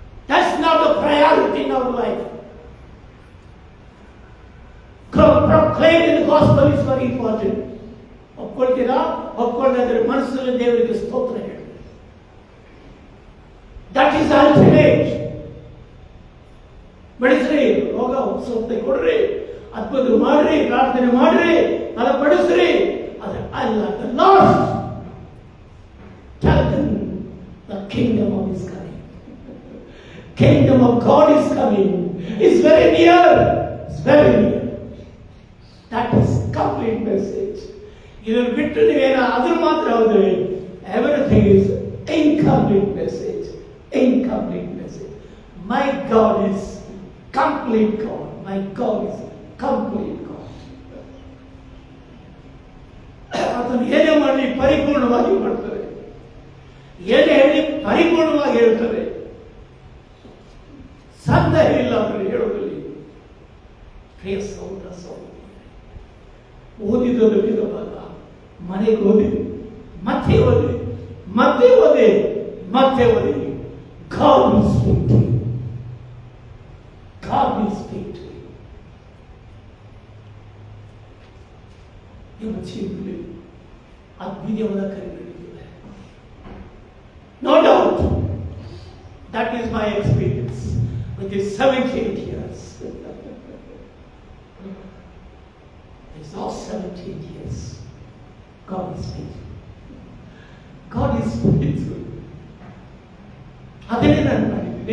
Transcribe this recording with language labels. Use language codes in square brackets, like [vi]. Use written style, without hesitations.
[en] That's not a priority in our life. Proclaiming the gospel is very important. [kn] ಒಪ್ಕೊಳ್ತೀರಾ? ಒಪ್ಕೊಂಡ್ರೆ ಮನಸ್ಸಲ್ಲಿ ದೇವರಿಗೆ ಸ್ತೋತ್ರ ಹೇಳಿ. [en] That is ultimate. [kn] ಬೆಳೆಸ್ರಿ, ರೋಗ ಸ್ವಸ್ಥತೆ ಕೊಡ್ರಿ, ಅದ್ಭುತ ಮಾಡ್ರಿ, ಪ್ರಾರ್ಥನೆ ಮಾಡ್ರಿ, ಫಲಪಡಿಸ್ರಿ. ಅದು ಅಲ್ಲ. [en] The Lord, tell them the kingdom of is coming. Kingdom of God is coming. It's very near. It's very near. That is complete message. [kn] ಇದನ್ನು ಬಿಟ್ಟು ನೀವೇನ ಅದ್ರ ಮಾತ್ರ ಹೋದ್ರೆ [en] everything is incomplete message. Incomplete message. My God is complete God. My God is complete God. [kn] ಅದನ್ನು ಏನೇ ಮಾಡಲಿ ಪರಿಪೂರ್ಣವಾಗಿ ಮಾಡ್ತಾರೆ, ಏನೇ ಹೇಳಿ ಪರಿಪೂರ್ಣವಾಗಿ ಹೇಳ್ತಾರೆ. ಸಂದೇಹ ಇಲ್ಲ ಅಂದರೆ ಹೇಳೋದ್ರಲ್ಲಿ. ಪ್ರಿಯ ಸಹೋದರ ಸಹೋದರಿ, ಓದಿದ್ದು ಭಾಗ ಮನೆಗೆ ಓದಿ, ಮತ್ತೆ ಓದಿ, ಮತ್ತೆ ಓದಿ, ಮತ್ತೆ ಓದಿ. [en] God will speak to you. God will speak to you. [kn] ನಿಮ್ಮ ಜೀವನದಲ್ಲಿ ಅದ್ಭುತವಾದ ಕಾರ್ಯ ನಡೆಯುತ್ತದೆ. [en] No doubt. That is my experience with these 78 years. It's all 78 years. God is faithful. God is faithful. [kn] ಅದನ್ನೇ ನಾನು ಮಾಡಿದ್ದೀನಿ.